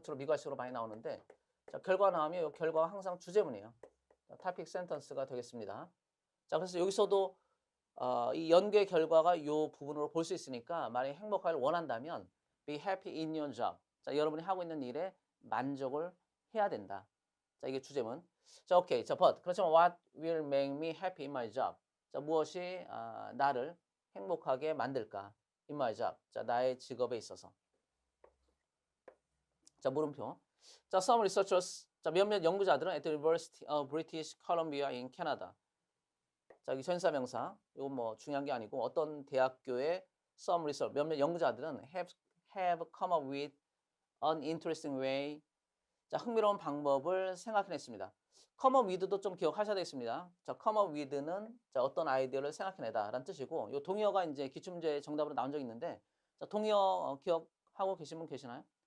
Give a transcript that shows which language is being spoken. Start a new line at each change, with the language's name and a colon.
Korean: 주로 미괄식으로 많이 나오는데 자, 결과 나오면 이 결과가 항상 주제문이에요. 토픽 센턴스가 되겠습니다. 자, 그래서 여기서도 이 연구의 결과가 이 부분으로 볼 수 있으니까 만약에 행복하길 원한다면
English: be happy in your job.
Korean: 자, 여러분이 하고 있는 일에 만족을 해야 된다. 자, 이게 주제문. 자, 오케이. 자,
English: but
Korean: 그렇지만
English: what will make me happy in my job?
Korean: 자, 무엇이 나를 행복하게 만들까?
English: in my job.
Korean: 자, 나의 직업에 있어서. 자, 물음표. 자,
English: some researchers.
Korean: 자, 몇몇 연구자들은
English: at the University of British Columbia in Canada.
Korean: 자, 여기 전사명사. 이건 뭐 중요한 게 아니고 어떤 대학교의
English: some research
Korean: 몇몇 연구자들은
English: have come up with an interesting way.
Korean: 자, 흥미로운 방법을 생각해냈습니다.
English: come up with
Korean: 도 좀 기억하셔야 되겠습니다. 자,
English: come up with
Korean: 는 자, 어떤 아이디어를 생각해내다라는 뜻이고, 이 동의어가 이제 기출문제 정답으로 나온 적이 있는데, 자, 동의어 기억하고 계신 분 계시나요?